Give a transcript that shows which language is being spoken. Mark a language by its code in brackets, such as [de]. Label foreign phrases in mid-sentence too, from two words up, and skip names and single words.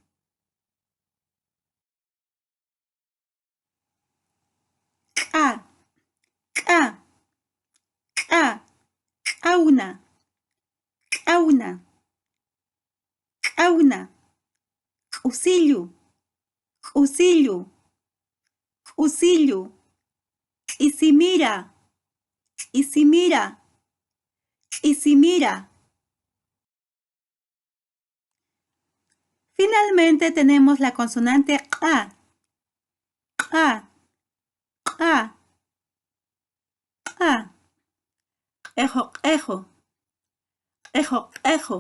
[ay] K'a, k'a, k'a, k'awna, k'awna, k'awna, k'usillu, k'usillu, k'usillu, k'isimira, k'isimira, k'isimira. [es] Finalmente tenemos la consonante qa, qa, qa, qa. Ejo, ejo, ejo, ejo.